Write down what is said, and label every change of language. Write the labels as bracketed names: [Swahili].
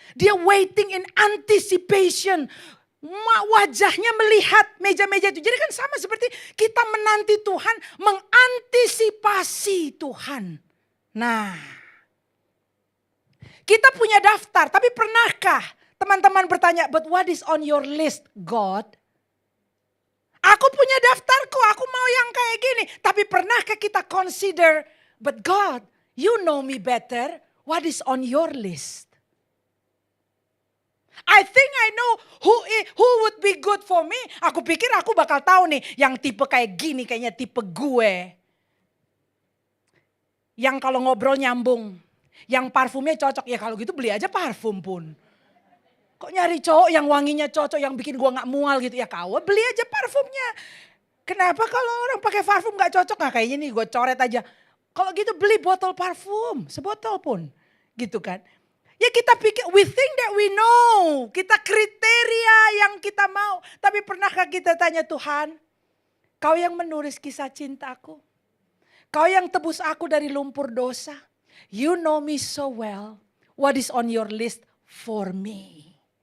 [Indonesian] Dia [English] waiting in anticipation. [Indonesian] Wajahnya melihat meja-meja itu. Jadi kan sama seperti kita menanti Tuhan, mengantisipasi Tuhan. Nah, kita punya daftar, tapi pernahkah teman-teman bertanya, [English] but what is on your list, God? [Indonesian] Aku punya daftarku, aku mau yang kayak gini. Tapi pernahkah kita consider, [English] but God, you know me better. What is on your list? I think I know who would be good for me. [Indonesian] Aku pikir aku bakal tahu nih, yang tipe kayak gini kayaknya tipe gue. Yang kalau ngobrol nyambung, yang parfumnya cocok. Ya kalau gitu beli aja parfum pun. Kok nyari cowok yang wanginya cocok, yang bikin gue gak mual gitu. Ya kau beli aja parfumnya. Kenapa kalau orang pakai parfum gak cocok? Nah kayaknya nih gue coret aja. Kalau gitu beli botol parfum, sebotol pun. Gitu kan. Ya kita pikir, [English] we think that we know. [Indonesian] Kita kriteria yang kita mau. Tapi pernahkah kita tanya Tuhan, kau yang menulis kisah cintaku. Kau yang tebus aku dari lumpur dosa. [English] You know me so well. What is on your list for me?